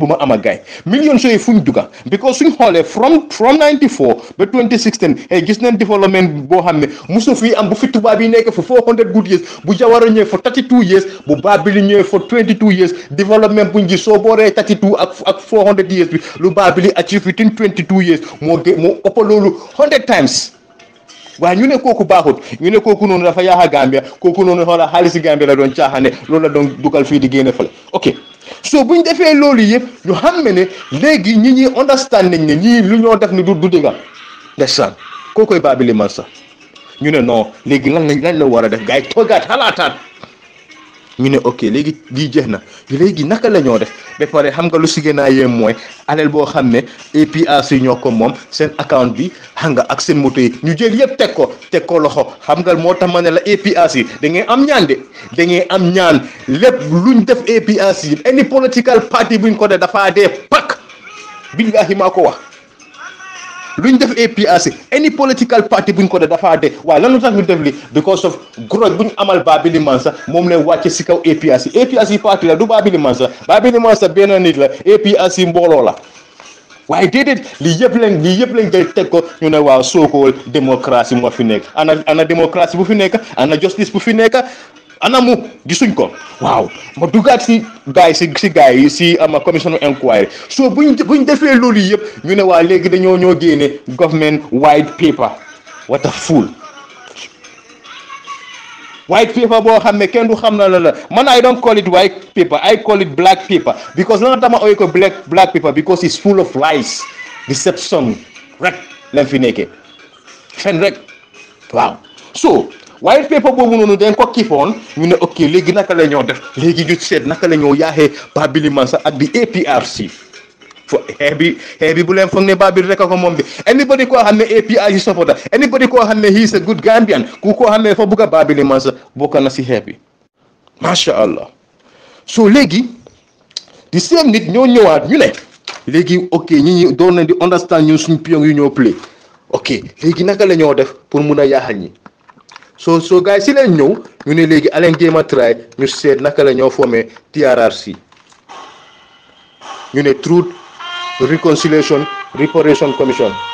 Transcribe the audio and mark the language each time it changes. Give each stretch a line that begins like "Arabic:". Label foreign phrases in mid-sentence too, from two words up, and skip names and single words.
Wolof: ma am ak gaay millions yooyu fuñ dugga because suñ xoolee from 94 ba 2016 gis nañ développement boo xam ne musu fi am bu fi tubaab yi nekk
English: for 400 good years
Wolof: bu Jawara ñëwee
English: for 32 years
Wolof: bu Babili ñëwee
English: for 22 years
Wolof: développement buñ gis soo booree 32 ak 400 years bi lu Babili
English: achieve within 22 years
Wolof: moo ëpp loolu
English: 100 times
Wolof: waaye ñu ne kooku baaxut ñu ne kooku noonu dafa yaaxa Gambia kooku noonu xoola xaalisi Gambia la doon caaxaane loolu la doon dugal fii di génne fële ok so buñ defee loolu yëpp ñu xam ne léegi ñi understand nañ ne ñii lu ñoo def ni du dëgga ndeysaan kookoy Babili Mansa ñu ne non léegi lan la war a def gars yi toogaat xalaataat ñu ne ok léegi lii jeex na léegi naka la ñoo def ba pare xam nga lu si gën a yéem mooy alal boo xam ne APRC ñoo ko moom seen account bi xam nga ak seen moto yi ñu jël yëpp teg ko loxo xam nga moo tax ma ne la APRC da ngeen am ñaan de da ngeen am ñaan lépp luñ def APRC
English: any political party
Wolof: buñ ko def dafaa dee pak billahi maa ko wax luñ def APRC
English: any political party
Wolof: buñ ko def dafaa dee waaye lan lu tax ñu def li
English: because of growth
Wolof: buñ amal Babili Mansa moom leen wàcce si kaw APRC party la du Babili Mansa benn nit la APRC mbooloo la waaye déedéet lii yëpp lañ jël teg ko ñu ne waaw so-called démocratie moo fi nekk ana démocratie bu fi nekk ana justice bu fi nekk ana mu gisuñ ko waaw ma dugaat si gars yi si ama
English: commission of inquiry
Wolof: so buñ defee loolu yëpp ñu ne waa léegi ñoo génne
English: government white paper what a fool white paper
Wolof: boo xam ne kenn du xam na la man
English: I don't call it white paper I call it black paper because
Wolof: lana tama ooy ko
English: black paper because it's full of lies deception
Wolof: rek lañ fi nekkee fen rek waaw so
English: white paper
Wolof: boobu noonu dañ ko kippoon ñu ne ok léegi naka la ñoo def léegi ñu seet naka la ñoo yaaxee Babili Mansa ak di APRC fo xeex bi bu leen foog ne Babili rek ko moom bi anybody koo xam ne
English: APRC supporter
Wolof: anybody koo xam ne
English: he is a good Gambian
Wolof: ku koo xam ne fa bugg a Babili Mansa bokk na si xeex bi macha allah so léegi di same nit ñoo ñëwaat ñu ne léegi ok ñi doon nañ di understand ñun suñ pion yu ñoo play ok léegi naka la ñoo def pour mun a yaaxal ñi so gars yi si leen ñëw ñu ne léegi aleen jéem a try ñu seet naka la ñoo formé TRRC ñu ne Truth Reconciliation Reparation Commission